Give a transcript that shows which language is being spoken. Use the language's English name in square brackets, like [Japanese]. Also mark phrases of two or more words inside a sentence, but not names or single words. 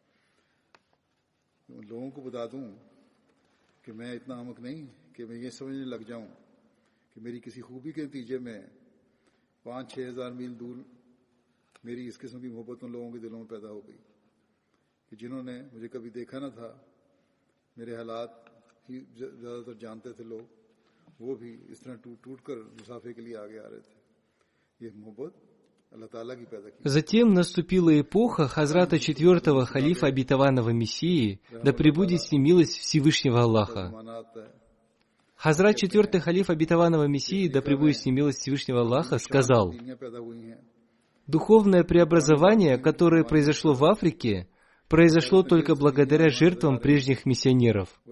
[Urdu] ان لوگوں کو بتا دوں کہ میں اتنا احمق نہیں کہ میں یہ سمجھنے لگ جاؤں کہ میری کسی خوبی کے نتیجے میں 5-6 ہزار میل دور میری اس قسم کی محبت ان لوگوں کے دلوں میں پیدا ہو گئی کہ جنہوں نے مجھے کبھی دیکھا نہ تھا، میرے حالات ہی زیادہ تر جانتے تھے لوگ، وہ بھی اس طرح ٹوٹ کر مصافحے کے لیے آگے آ رہے تھے. یہ محبت اللہ تعالیٰ کی پیدا کی. [Russian] Затем наступила эпоха Хазрата четвертого халифа обетованного Мессии, да пребудет с ним милость Всевышнего Аллаха. Хазрат четвертый халиф обетованного Мессии, да пребудет с ним милость Всевышнего Аллаха, сказал: духовное преобразование, которое произошло в Африке, произошло только благодаря жертвам прежних миссионеров.